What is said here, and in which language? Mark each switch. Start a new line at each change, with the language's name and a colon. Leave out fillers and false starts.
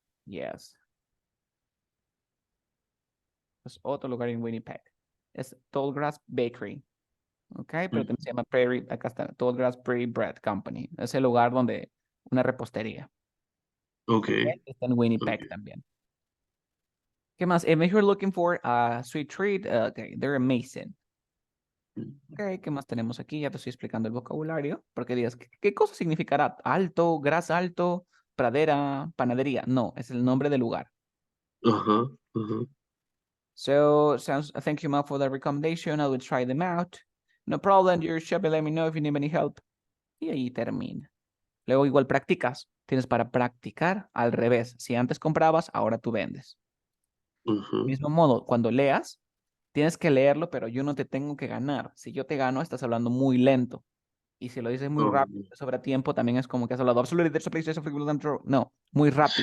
English: Yes.
Spanish: Es otro lugar en Winnipeg. Es Tallgrass Bakery. ¿Ok? Pero también se llama Prairie, acá está, Tallgrass Prairie Bread Company. Es el lugar donde una repostería. Okay. ¿Ok? Está en Winnipeg Okay. también. ¿Qué más?
English: If you're looking for a sweet treat, okay, they're amazing.
Spanish: Ok, ¿qué más tenemos aquí? Ya te estoy explicando el vocabulario, porque digas, ¿qué cosa significará? Alto, gras alto, pradera, panadería. No, es el nombre del lugar. Ajá, ajá.
English: So, thank you, Mal, for the recommendation. I will try them out. No problem, your shop, let me know if you need any help.
Spanish: Y ahí termina. Luego igual practicas. Tienes para practicar al revés. Si antes comprabas, ahora tú vendes. Ajá. Mismo modo, cuando leas, tienes que leerlo, pero yo no te tengo que ganar. Si yo te gano, estás hablando muy lento. Y si lo dices muy Oh, rápido, sobre tiempo, también es como que has hablado
English: absolutely, there's a place, there's a place,
Spanish: no, muy rápido.